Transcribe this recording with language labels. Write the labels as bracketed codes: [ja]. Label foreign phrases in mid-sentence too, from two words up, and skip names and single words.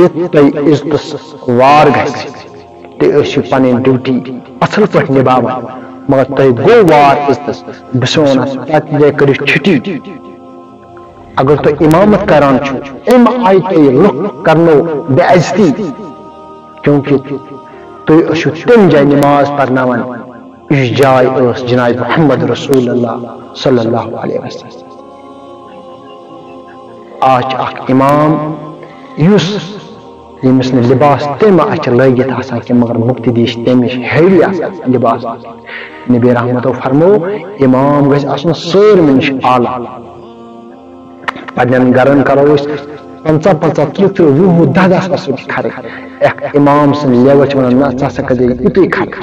[ks] ییٚتہِ تۄہہِ عزتس وار گژھِ تُہۍ ٲسِو پنٕنۍ ڈیوٹی اصل پٲٹھۍ نباوان مگر تۄہہِ گوٚو وار عزتس بہٕ چھُس ونان تتھ جایہِ کٔرِو چھُٹی اگر تُہۍ امامت کران چھُو امہِ آیہِ تۄہہِ لُکھ کرنو بے عزتی کیونکہ تُہۍ ٲسِو تمہِ جایہِ نماز پرناوان یُس جاے ٲس جناب محمد [ar] رسول اللہ صلی اللہ علیہ وسلم [ks] آج چھُ اکھ امام یُس ییٚمِس نہٕ لباس تمہِ اتھِ لٲگِتھ آسان کینٛہہ مگر مُقتدی چھِ تمِچ ہیوی آسان لباس نبی رحمتو فرمو امام گژھِ آسُن سٲرمہِ نِش اعلیٰ پنن گرن کرو 50 30 20 10 ساس خرچ اکھ امام سن لیول چھ ونان نہ ژٕ ہسا کٔرۍ یُتُے خرچ